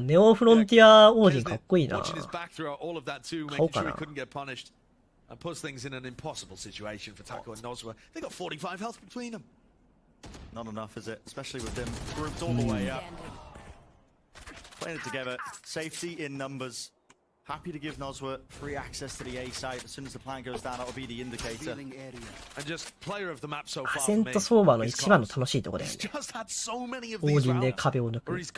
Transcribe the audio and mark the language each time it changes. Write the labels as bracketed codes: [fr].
[ja] ネオフロンティアオーディンかっこいいなぁ。買おうかな。 [en] puts things in an impossible situation for Taco and Nozwa. They got 45 health between them. Not enough, is it? Especially with them grouped all the way up. Playing it together. Safety in numbers. Happy to give Nozwa free access to the A site. As soon as the plan goes down, that'll be the indicator. And just player of the map so far. [ja] アセント相場の一番の楽しいところだよね。オーディンで壁を抜く。